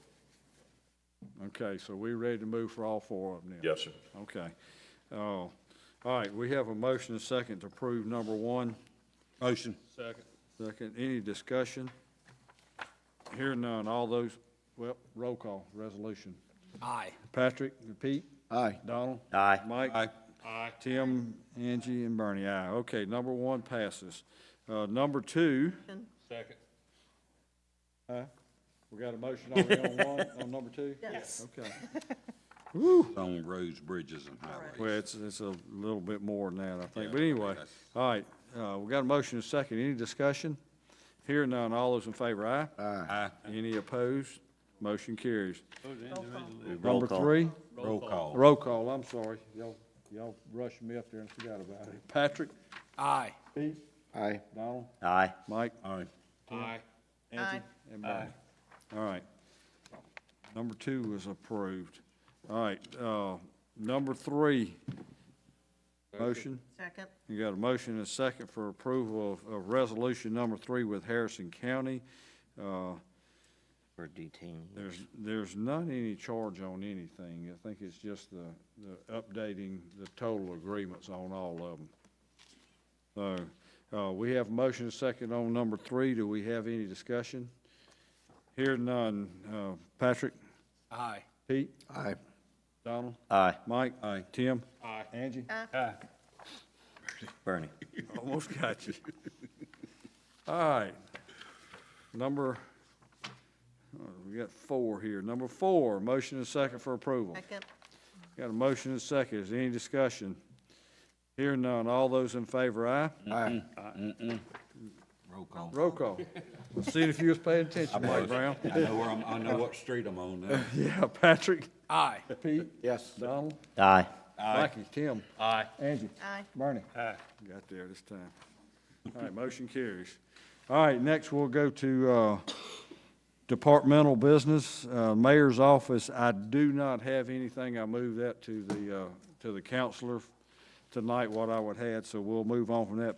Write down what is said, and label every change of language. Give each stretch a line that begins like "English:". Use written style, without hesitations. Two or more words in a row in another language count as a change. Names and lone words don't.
English: Okay, so we're ready to move for all 4 of them then? Yes, sir. Okay. All right, we have a motion and a second to approve number 1. Motion. Second, any discussion? Hearing none, all those, roll call, resolution. Aye. Patrick, Pete? Aye. Donald? Aye. Mike? Aye. Tim, Angie, and Bernie, aye. Okay, number 1 passes. Number 2, Second. we got a motion already on number 2? Yes. Okay. On roads, bridges, and highways. Well, it's a little bit more than that, I think. But anyway, all right, we got a motion and a second. Any discussion? Hearing none, all those in favor, aye? Aye. Any opposed? Motion carries. Roll Number call. 3? Roll call. Roll call, I'm sorry. Y'all rushed me up there and forgot about it. Patrick? Aye. Pete? Aye. Donald? Aye. Mike? Aye. Aye. Angie? And Bernie? All right. Number 2 is approved. All right, number 3. Motion? Second. You got a motion and a second for approval of resolution number 3 with Harrison County. For detainees. There's not any charge on anything. I think it's just the updating the total agreements on all of them. So, we have a motion and a second on number 3. Do we have any discussion? Hearing none. Patrick? Aye. Pete? Aye. Donald? Aye. Mike? Aye. Tim? Aye. Angie? Aye. Bernie. Almost got you. All right. We got 4 here. Number 4, motion and second for approval. Second. Got a motion and second. Is there any discussion? Hearing none. All those in favor, aye? Aye. Roll call. Roll call. Let's see if you was paying attention, Mike Brown. I know what street I'm on now. Yeah, Patrick? Aye. Pete? Yes. Donald? Aye. Mikey? Tim? Aye. Angie? Aye. Bernie? Aye. Got there this time. All right, motion carries. All right, next we'll go to departmental business. Mayor's office, I do not have anything. I moved that to the counselor tonight, what I would have, so we'll move on from that.